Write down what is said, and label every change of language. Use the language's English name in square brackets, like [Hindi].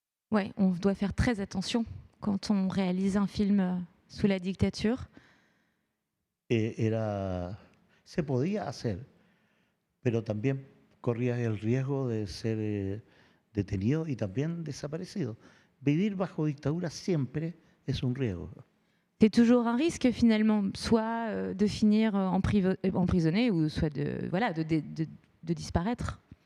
[French] Ouais, on doit faire très attention quand on réalise un film sous la dictature. [Spanish] Se podía hacer, pero también corrías el riesgo de ser detenido y también desaparecido. Vivir bajo dictadura siempre es un riesgo. [French] C'est toujours un risque finalement, soit de finir emprisonné ou soit de disparaître.